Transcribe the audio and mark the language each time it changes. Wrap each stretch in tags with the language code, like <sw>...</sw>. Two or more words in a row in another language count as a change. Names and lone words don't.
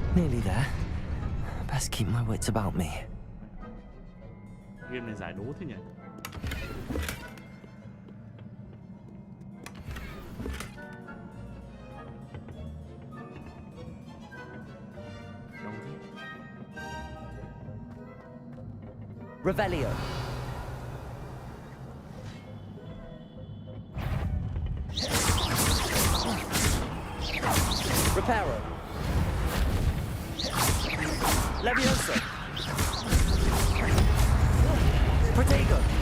<en>nearly there. Best keep my wits about me.</en> <vi>Game này giải đố thế nhỉ? Revelio. Reparo. Levioso. Protego.</vi>